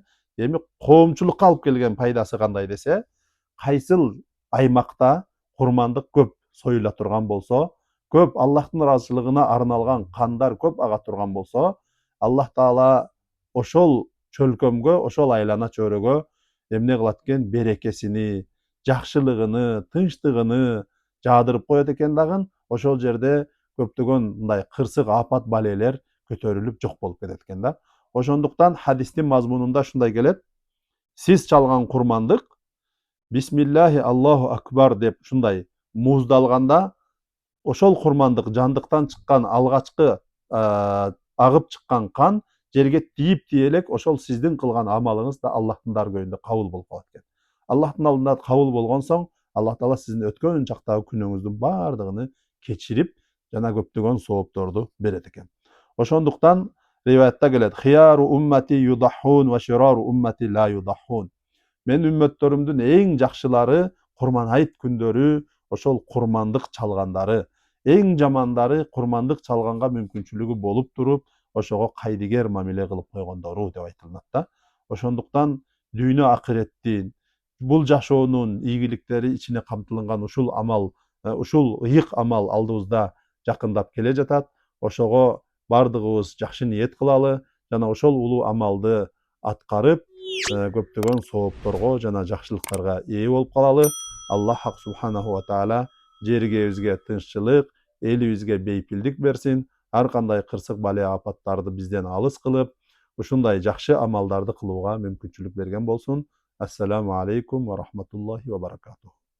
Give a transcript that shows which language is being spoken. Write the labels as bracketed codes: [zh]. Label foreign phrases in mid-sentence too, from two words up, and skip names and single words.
[ky] Эми коомчулукка алып келген пайдасы кандай десе, кайсыл аймакта курмандык көп союла турган болсо, көп Аллахтын ыраазычылыгына арналган кандар көп ага турган болсо, Аллах Таала ошол чөлкөмгө, ошол айлана чөйрөгө эмне кылат экен? Берекесини, жакшылыгыны, тынчтыгыны жаадырып коет экен дагы. Ошол жерде көптөгөн мындай кырсык, апат, балелер көтөрүлүп жок болуп кетет экен да. Ошондуктан хадистин мазмунунда ушундай келет: сиз чалган курмандык [ar] بسم الله الله أكبر [ky] деп ушундай мууздалганда, ошол курмандык жандыктан чыккан алгачкы агып чыккан кан жерге тиип элек ошол сиздин кылган амалыңыз да Аллахтын даргөйүндө кабыл болуп калат экен. Аллахтын алдында кабыл болгон соң, Аллах Таала сиздин өткөн чактагы күнөөңүздүн баардыгын кечирип, жана көптөгөн соопторду берет экен. Ошондуктан риваятта келет: [ar] خيار أمتي يضحون وشرار أمتي لا يضحون. [ky] Мен үммөттөрүмдүн эң жакшылары курман айт күндөрү ошол курмандык чалгандары, эң жамандары курмандык чалганга мүмкүнчүлүгү болуп туруп, ошого кайдыгер мамиле кылып койгондору деп айтылат да. Ошондуктан дүйнө акыреттин, бул жашоонун ийгиликтери ичине камтылган ушул амал, ушул ыйык амал алдыбызда жакындап келе жатат. Ошого бардыгыбыз жакшы ниет кылалы жана ошол улуу амалды аткарып, көптөгөн соопторго жана жакшылыктарга ээ болуп калалы. [ar] الله سبحانه وتعالى [ky] жергебизге тынччылык, элибизге бейпилдик берсин. Ар кандай кырсык, бале, апаттарды бизден алыс кылып, ушундай жакшы амалдарды кылууга мүмкүнчүлүк берген болсун. [ar] السلام عليكم ورحمة الله وبركاته.